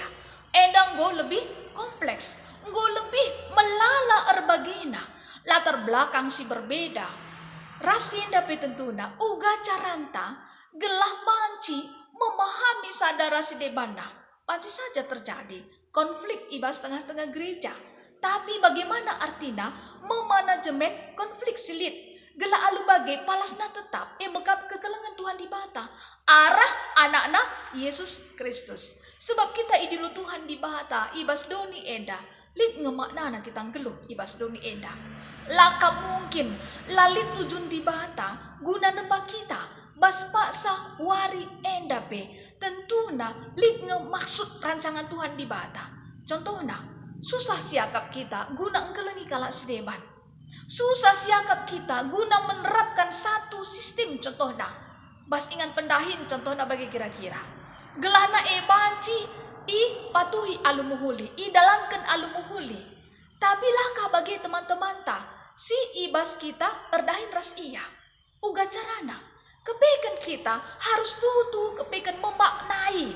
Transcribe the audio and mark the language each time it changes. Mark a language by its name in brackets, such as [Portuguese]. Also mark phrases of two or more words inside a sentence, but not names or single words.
[Batak Karo] Edang go [Indonesian] lebih kompleks. [Batak Karo] Go lebih melala erbagina. [Indonesian] Latar belakang [Batak Karo] si berbeda. Rasinda pe tentuna uga caranta gelah manci memahami sadara si debana. [Indonesian] Pasti saja terjadi konflik ibas tengah-tengah gereja. Tapi bagaimana artinya memanajemen konflik silit? [Batak Karo] Gela alu bagai palasna tetap mekap kekelengan Tuhan di bata. Arah anak-anak Yesus Kristus. Sebab kita idilu Tuhan di bata ibas doni enda. Lit ngemaknana kita geluh ibas doni enda. Lakap mungkin lalit tujun di bata guna nembak kita. Bas paksa wari enda pe. Tentuna lit ngemaksud rancangan Tuhan di bata. Contohnya, susah siakap kita guna engkelengi kalak sedeban. Susah siakap kita guna [Indonesian] menerapkan satu sistem contohnya. [Batak Karo] Bas ingan pendahin contohnya bagi kira-kira. Gelana banci i patuhi alumuhuli, i dalankan alumuhuli. Tapi laka bagi teman-teman ta, si ibas kita erdahin ras iya. Uga carana, kepekan kita harus tutu kepekan memaknai.